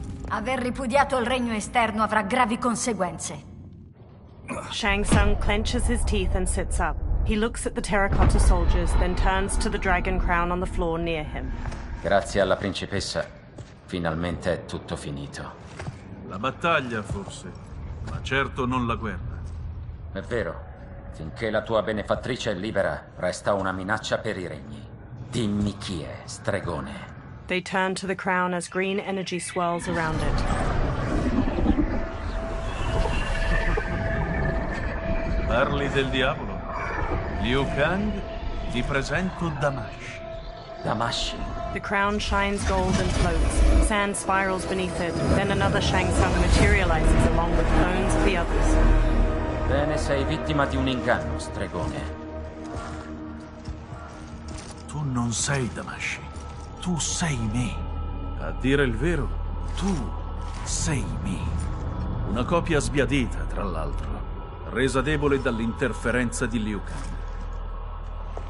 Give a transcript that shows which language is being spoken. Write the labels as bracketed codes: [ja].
[it] Aver ripudiato il regno esterno avrà gravi conseguenze. [en] Shang Tsung clenches his teeth and sits up. He looks at the terracotta soldiers, then turns to the dragon crown on the floor near him. [it] Grazie alla principessa, finalmente è tutto finito. La battaglia, forse, ma certo non la guerra. È vero. Finché la tua benefattrice è libera, resta una minaccia per i regni. Dimmi chi è, stregone. [en] They turn to the crown as green energy swirls around it. [it] Parli del diavolo? Liu Kang, ti presento Damash. Damash? [en] The crown shines gold and floats. Sand spirals beneath it. Then another Shang Tsung materializes along with bones of the others. [it] Bene, sei vittima di un inganno, stregone. Tu non sei Damash. Tu sei me. A dire il vero, tu sei me. Una copia sbiadita, tra l'altro, resa debole dall'interferenza di Liu Kang.